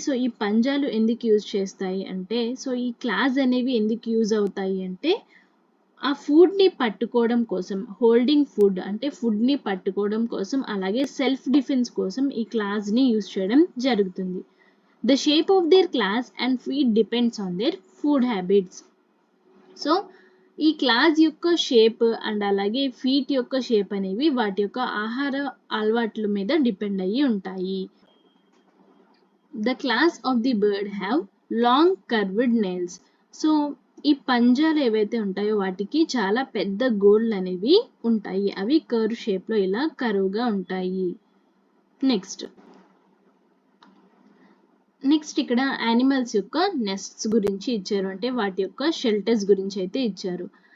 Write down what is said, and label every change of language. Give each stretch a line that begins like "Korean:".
Telugu: So ఈ పంజాలు ఎందుకు యూజ్ చేస్తాయి అంటే, సో ఈ క్లాస్ అనేవి ఎందుకు యూజ్ అవుతాయి అంటే ఆ ఫుడ్ ని పట్టుకోవడం కోసం, హోల్డింగ్ ఫుడ్ అంటే ఫుడ్ ని పట్టుకోవడం కోసం, అలాగే సెల్ఫ్ డిఫెన్స్ కోసం ఈ క్లాస్ ని యూజ్ చేయడం జరుగుతుంది.
English: The shape of their claws and feet depends on their food habits.
Telugu: So ఈ క్లాస్ యొక్క షేప్ అండ్ అలాగే ఫీట్ యొక్క షేప్ అనేవి వాటి యొక్క ఆహార అలవాట్ల మీద డిపెండ్ అయ్యి ఉంటాయి.
English: The class of the bird have long curved nails.
Telugu: So ఈ పంజాలు ఏవైతే ఉంటాయో వాటికి చాలా పెద్ద గోళ్ళు అనేవి ఉంటాయి. అవి కర్వ్ షేప్లో ఇలా కరువుగా ఉంటాయి. నెక్స్ట్ ఇక్కడ యానిమల్స్ యొక్క నెస్ట్స్ గురించి ఇచ్చారు, అంటే వాటి యొక్క షెల్టర్స్ గురించి అయితే ఇచ్చారు.